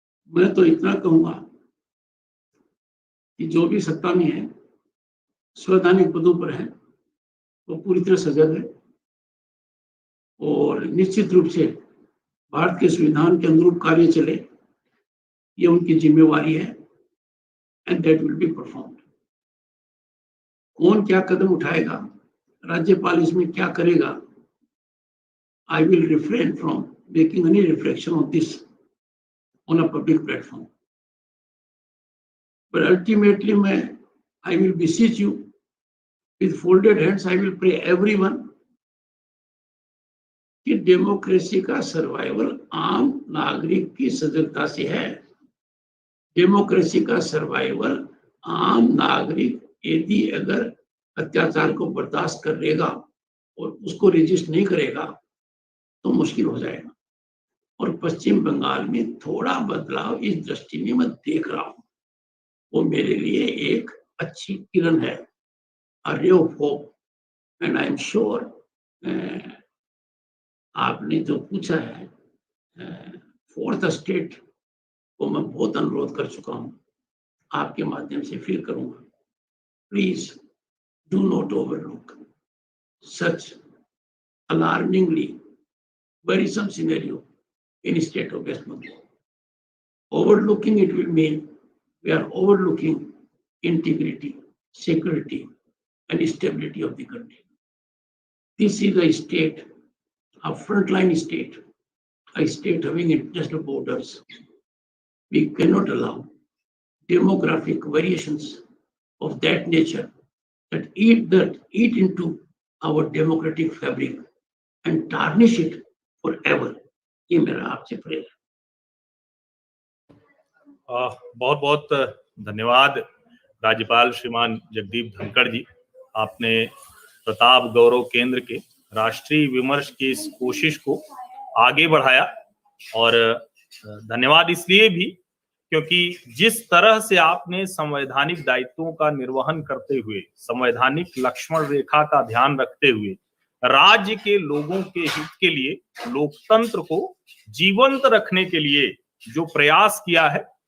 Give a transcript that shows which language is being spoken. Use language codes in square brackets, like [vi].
[hi] मैं तो इतना कहूंगा कि जो भी सत्ता में है, संवैधानिक पदों पर है, वो पूरी तरह सजग है और निश्चित रूप से भारत के संविधान के अनुरूप कार्य चले, ये उनकी जिम्मेवारी है [en] And that will be performed. [hi] कौन क्या कदम उठाएगा, राज्यपाल इसमें क्या करेगा, [en] I will refrain from making any reflection on this on a public platform. But ultimately, I will beseech you with folded hands. I will pray everyone [hi] कि democracy का survival आम नागरिक की सजगता से है। डेमोक्रेसी का सर्वाइवल आम नागरिक यदि अगर अत्याचार को बर्दाश्त करेगा और उसको रजिस्ट नहीं करेगा तो मुश्किल हो जाएगा। और पश्चिम बंगाल में थोड़ा बदलाव इस दृष्टि में मैं देख रहा हूं, वो मेरे लिए एक अच्छी किरण है, [en] a ray of hope, and I am sure [hi] आपने जो पूछा है, फोर्थ स्टेट को मैं बहुत अनुरोध कर चुका हूं, आपके माध्यम से फिर करूंगा, [en] Please do not overlook such alarmingly worrisome scenario in state of West Bengal. Overlooking it will mean we are overlooking integrity, security, and stability of the country. This is a state, a frontline state, a state having international borders. We cannot allow demographic variations of that nature that eat into our democratic fabric and tarnish it forever. [hi] ये मेरा आपसे प्रेम है। बहुत बहुत धन्यवाद राज्यपाल श्रीमान जगदीप धनखड़ जी। आपने प्रताप गौरव केंद्र के राष्ट्रीय विमर्श की इस कोशिश को आगे बढ़ाया, और धन्यवाद इसलिए भी क्योंकि जिस तरह से आपने संवैधानिक दायित्वों का निर्वहन करते हुए, संवैधानिक लक्ष्मण रेखा का ध्यान रखते हुए राज्य के लोगों के हित के लिए, लोकतंत्र को जीवंत रखने के लिए जो प्रयास किया है,